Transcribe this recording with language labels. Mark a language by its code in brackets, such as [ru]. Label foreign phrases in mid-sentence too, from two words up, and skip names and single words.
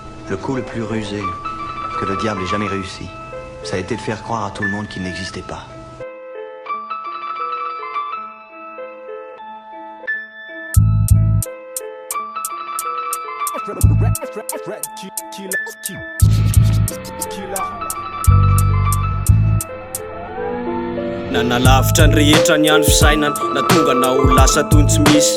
[fr] Le coup le plus rusé que le diable ait jamais réussi, ça a été de faire croire à tout le monde qu'il n'existait pas. [mg] Nanalavitra ny rehetra ny andro fisainana, na tonga na ho lasa tony tsy misy.